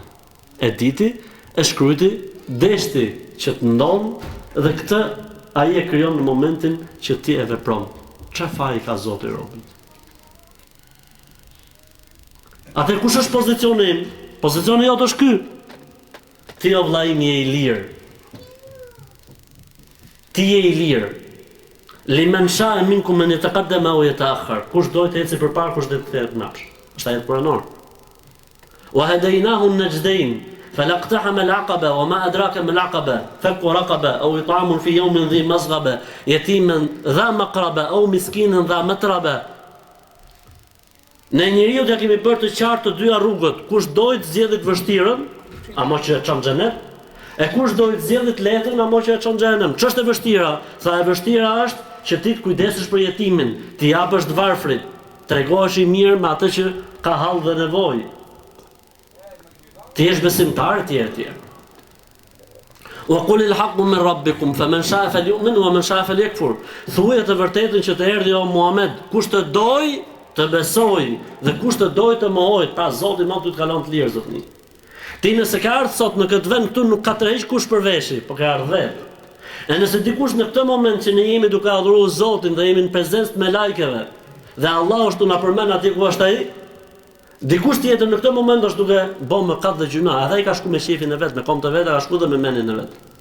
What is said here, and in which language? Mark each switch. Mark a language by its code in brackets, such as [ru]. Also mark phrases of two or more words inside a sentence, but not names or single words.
[sq] E diti, e shkruajti, deshti që të ndodh dhe këtë ai e krijon në momentin që ti e vepron. Çfarë faj ka Zoti robën? Atë kush është pozicioni im? Pozicioni jot është ky. Ti o vllai im je I lirë. Ti je I lirë. [ar] لمن شاء منكم أن يتقدم أو يتأخر. [sq] Kush do të ecë përpara, kush do të kthehet mbrapsht. Është ajet kuranor. [ar] وهديناه النجدين فلا اقتحم العقبة وما أدراك ما العقبة فك رقبة أو إطعام في يوم ذي مسغبة يتيما ذا مقربة أو مسكينا ذا متربة. [sq] Në njeriu ja kemi bërë të qartë të dyja rrugët. Kush do të zgjedhë të vështirën, ama që e çon xhenet, e kush do të zgjedhë të lehtën, ama që e çon xhenem. Ç'është e vështira? Sa e vështira është që ti të kujdesesh për jetimin, ti japësh të varfrit, tregohesh I mirë me atë që ka hall dhe nevojë. Ti jesh besimtar etj. [ar] وقل الحق من ربكم فمن شاء فليؤمن ومن شاء فليكفر. [sq] Thuaj të vërtetën që të erdhi o Muhammed, kush të doj të besoj dhe kush të doj të mohoj, pra Zoti më ty të kalon të lirë zotni. Ti nëse ka ardhur sot në këtë vend këtu nuk ka tërheq kush përveshi, por ka ardhur vetë. E nëse dikush në këtë moment që ne jemi duke adhuruar Zotin dhe jemi në prezencë me lajkeve dhe Allah është na përmend atje ku është ai, dikush tjetër në këtë moment është duke bën mëkat dhe gjuna, edhe ai ka shku me shefin e vet, me kom të vet, ka shku dhe me menin e vet.